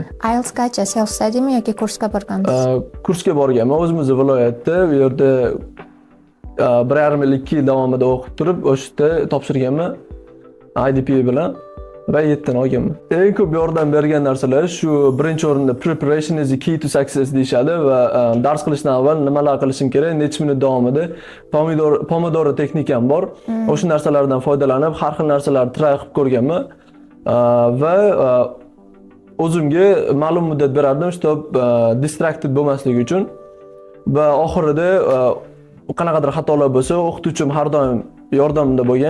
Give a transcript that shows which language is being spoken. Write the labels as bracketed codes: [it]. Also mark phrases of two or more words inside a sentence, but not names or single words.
[uz] IELTS qancha, [en] self studymi [uz] yoki kursga borgansiz? Kursga borganman. O'zimizni viloyatda u yerda 1,5 yil 2 yil davomida o'qib turib, o'sha yerda topshirganman IDP bilan va 7 dan olganman. Eng ko'p yordam bergan narsalar shu birinchi o'rinda [en] preparation is the key to success [uz] deyshadi va dars qilishdan avval nimalar qilishim kerak, necha minut davomida pomodoro texnikam bor. O'sha narsalardan foydalanib har xil narsalarni try qilib ko'rganman va o'zimga ma'lum muddat berardim, shtob distracted bo'lmaslik uchun va oxirida qanaqadir xatolar bo'lsa, o'qituvchim har doim yordamimda bo'lgan.